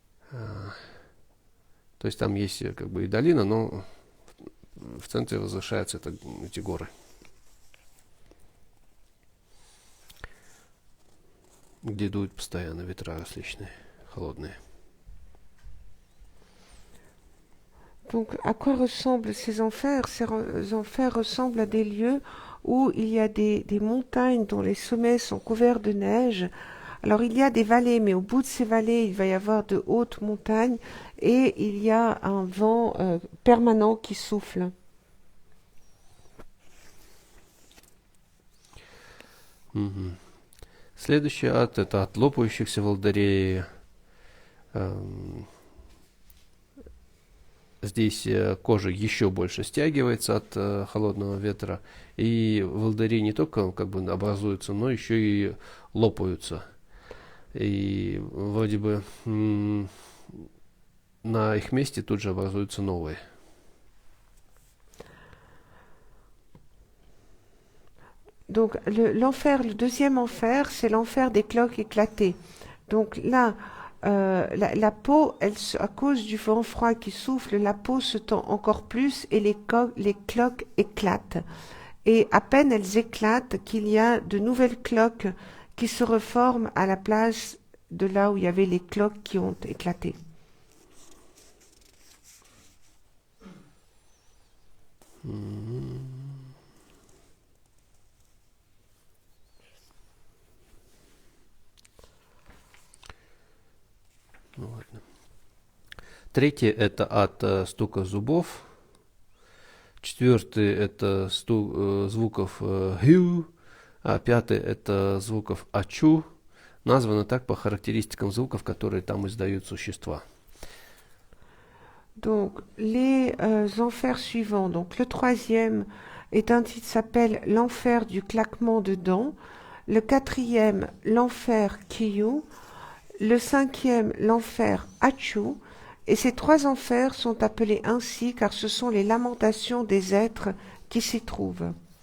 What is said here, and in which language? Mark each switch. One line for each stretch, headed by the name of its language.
Russian: То есть там есть как бы и долина, но в центре возвышаются эти горы. где дуют постоянно ветра различные, холодные.
French: Donc, à quoi ressemblent ces enfers? Ces enfers ressemblent à des lieux où il y a des montagnes dont les sommets sont couverts de neige. Alors, il y a des vallées, mais au bout de ces vallées, il va y avoir de hautes montagnes et il y a un vent permanent qui souffle. Мгм.
Russian: Следующий ад — это от лопающихся волдырей. Эм, Здесь кожа еще больше стягивается от холодного ветра, и волдыри не только как бы образуются, но еще и лопаются. И вроде бы на их месте тут же образуются новые.
French: Donc, l'enfer, le deuxième enfer, c'est l'enfer des cloques éclatées. Donc là, la peau, à cause du vent froid qui souffle, la peau se tend encore plus et les cloques éclatent. Et à peine elles éclatent qu'il y a de nouvelles cloques qui se reforment à la place de là où il y avait les cloques qui ont éclaté.
Russian: Ну ладно. Третье — это от стука зубов. Четвертый — это звуков «хью», а пятый — это звуков «ачу». Названо так по характеристикам звуков, которые там издают существа.
French: Donc, les enfers suivants. Donc, le troisième s'appelle l'enfer du claquement de dents. Le quatrième, l'enfer Kiyu. Le cinquième, l'enfer Achu. Et ces trois enfers sont appelés ainsi car ce sont les lamentations des êtres qui s'y trouvent.